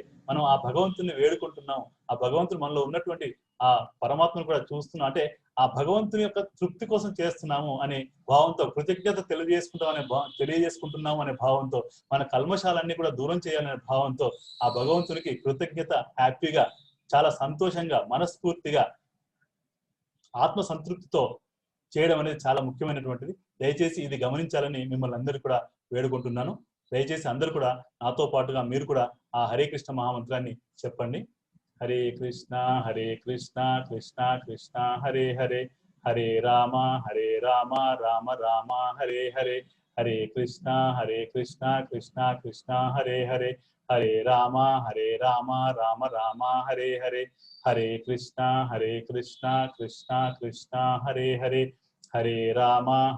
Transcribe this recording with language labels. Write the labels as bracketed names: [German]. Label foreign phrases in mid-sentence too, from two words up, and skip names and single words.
[Telugu] మనం ఆ భగవంతుని వేడుకుంటున్నాం, ఆ భగవంతుడు మనలో ఉన్నటువంటి ఆ పరమాత్మను కూడా చూస్తున్నాం, అంటే ఆ భగవంతుని యొక్క తృప్తి కోసం చేస్తున్నాము అనే భావంతో, కృతజ్ఞత తెలియజేసుకుంటున్నాము అనే భావంతో, మన కల్మషాలన్నీ కూడా దూరం చేయాలనే భావంతో ఆ భగవంతునికి కృతజ్ఞత హ్యాపీగా చాలా సంతోషంగా మనస్ఫూర్తిగా ఆత్మ సంతృప్తితో చేయడం అనేది చాలా ముఖ్యమైనటువంటిది. దయచేసి ఇది గమనించాలని మిమ్మల్ని అందరూ కూడా వేడుకుంటున్నాను. దయచేసి అందరూ కూడా నాతో పాటుగా మీరు కూడా ఆ హరే కృష్ణ మహామంత్రాన్ని చెప్పండి. [Sanskrit] హరే కృష్ణ కృష్ణ కృష్ణ హరే హరే, హరే రామ రామ రామ హరే హరే, హరే కృష్ణ కృష్ణ కృష్ణ హరే హరే, హరే రామ రామ రామ హరే హరే, హరే కృష్ణ కృష్ణ కృష్ణ హరే హరే, హరే రామ